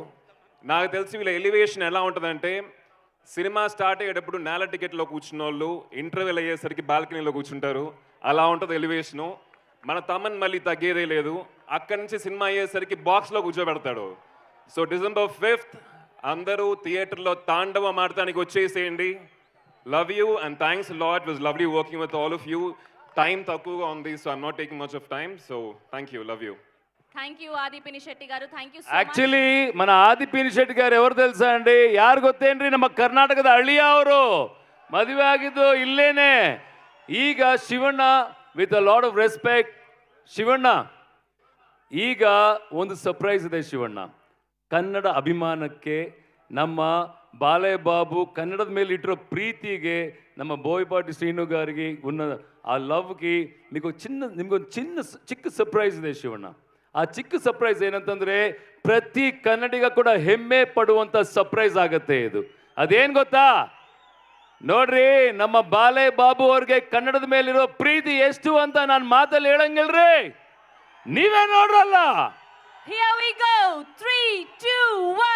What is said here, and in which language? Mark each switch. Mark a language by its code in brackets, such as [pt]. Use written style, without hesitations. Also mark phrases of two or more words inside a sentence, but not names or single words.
[te] నాకు తెలిసి వీళ్ళ ఎలివేషన్ ఎలా ఉంటుందంటే, సినిమా స్టార్ట్ అయ్యేటప్పుడు నేల టికెట్లో కూర్చున్న వాళ్ళు ఇంటర్వెల్ అయ్యేసరికి బాల్కనీలో కూర్చుంటారు, అలా ఉంటుంది ఎలివేషను. మన తమ్మని మళ్ళీ తగ్గేదే లేదు, అక్కడి నుంచి సినిమా అయ్యేసరికి బాక్స్లో కూర్చోబెడతాడు. సో December 5th అందరూ థియేటర్లో తాండవం ఆడటానికి వచ్చేసేయండి. [en] love you and thanks lot. It was lovely working with all of you. [te] టైం తక్కువగా ఉంది, [en] so I'm not taking much of time. So thank you, love you. thank you ಆದಿ ಪಿನಿಶೆಟ್ಟಿ గారు, thank you. [te] ಆಕ್ಚುಲಿ మన ಆದಿ ಪಿನಿಶೆಟ್ಟಿ గారు ఎవరు తెలుసా ಅಂడి? [kn] ಯಾರು ಗೊತ್ತೇನ್ರಿ? ನಮ್ಮ ಕರ್ನಾಟಕದ ಹಳ್ಳಿಯ ಅವರು. ಮದುವೆ ಆಗಿದ್ದು ಇಲ್ಲೇನೆ. ಈಗ ಶಿವಣ್ಣ, [en] with a lot of respect, [kn] ಶಿವಣ್ಣ ಈಗ ಒಂದು ಸರ್ಪ್ರೈಸ್ ಇದೆ. ಶಿವಣ್ಣ ಕನ್ನಡ ಅಭಿಮಾನಕ್ಕೆ, ನಮ್ಮ ಬಾಲಯ್ಯ ಬಾಬು ಕನ್ನಡದ ಮೇಲೆ ಇಟ್ಟಿರೋ ಪ್ರೀತಿಗೆ, ನಮ್ಮ ಬೋಯಪಾಟಿ ಶ್ರೀನು [te] గారికి ఉన్న ఆ లవ్కి [kn] నిమಗೊಂದು ಚಿಕ್ಕ ಸರ್ಪ್ರೈಸ್ ಇದೆ ಶಿವಣ್ಣ. ಆ ಚಿಕ್ಕ ಸರ್ಪ್ರೈಸ್ ಏನಂತಂದ್ರೆ, ಪ್ರತಿ ಕನ್ನಡಿಗ ಕೂಡ ಹೆಮ್ಮೆ ಪಡುವಂತ ಸರ್ಪ್ರೈಸ್ ಆಗತ್ತೆ ಇದು. ಅದೇನ್ ಗೊತ್ತಾ? ನೋಡ್ರಿ, ನಮ್ಮ ಬಾಲಯ್ಯ ಬಾಬು ಅವ್ರಿಗೆ ಕನ್ನಡದ ಮೇಲಿರೋ ಪ್ರೀತಿ ಎಷ್ಟು ಅಂತ ನಾನು ಮಾತಲ್ಲಿ ಹೇಳಂಗಿಲ್ರಿ, ನೀವೇ ನೋಡ್ರಲ್ಲ. [en] Here we go. 3, 2, 1.